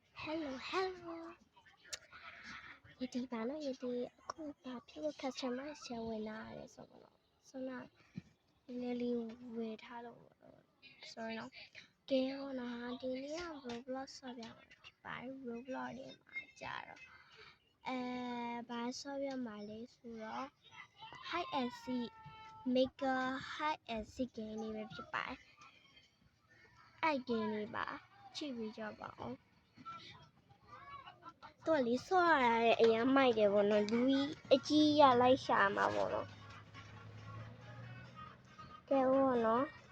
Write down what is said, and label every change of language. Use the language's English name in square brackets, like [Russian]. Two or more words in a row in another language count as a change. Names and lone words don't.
[Burmese] hello ယတိပါနော်ယတိအခုဘာဖြစ်လို့ customer ဆရာဝင်လာရတယ်ဆိုတော့ဆွမ်းနာနည်းလေးဝ ယ်ထားလို့ sorry နော်ကဲဟောနော်ဒီနေ့က Roblox ဆော့ပြမှာဖြစ်ပါတယ် Roblox တွေမှာကြာတော့ဘာဆော့ပြမှာလဲဆိုတော့ [English] hide and seek maker hide and seek game [Burmese] လေးပဲဖြစ်ပါတယ်အဲ့ game လေးပါကြည့်ပြီးကြပါအောင် တော့လေးဆော့ရတဲ့အရင်မိုက်တယ်ပေါ့နော်လူကြီးအကြီးရလိုက်ရှာမှာပေါ့နော်ကဲဟောနော်